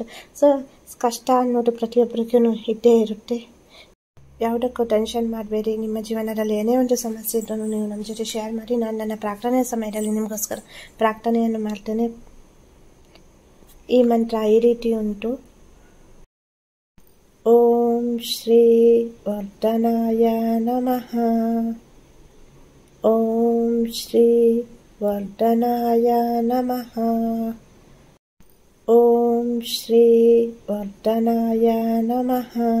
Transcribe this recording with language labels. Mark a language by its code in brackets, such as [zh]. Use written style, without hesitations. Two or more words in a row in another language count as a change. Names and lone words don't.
[kn] ಸೊ ಕಷ್ಟ ಅನ್ನೋದು ಪ್ರತಿಯೊಬ್ಬರಿಗೂ ಇದ್ದೇ ಇರುತ್ತೆ. ಯಾವುದಕ್ಕೂ ಟೆನ್ಷನ್ ಮಾಡಬೇಡಿ. ನಿಮ್ಮ ಜೀವನದಲ್ಲಿ ಏನೇ ಒಂದು ಸಮಸ್ಯೆ ಇದ್ರೂ ನೀವು ನಮ್ಮ ಜೊತೆ ಶೇರ್ ಮಾಡಿ. ನಾನು ನನ್ನ ಪ್ರಾರ್ಥನೆಯ ಸಮಯದಲ್ಲಿ ನಿಮಗೋಸ್ಕರ ಪ್ರಾರ್ಥನೆಯನ್ನು ಮಾಡ್ತೇನೆ. ಈ ಮಂತ್ರ ಈ ರೀತಿ ಉಂಟು. [sa] ಓಂ ಶ್ರೀ ವರ್ಧನಾಯ ನಮಃ. ಓಂ ಶ್ರೀ ವರ್ಧನಾಯ ನಮಃ. ಓಂ ಶ್ರೀ ವರ್ಧನಾಯ ನಮಃ.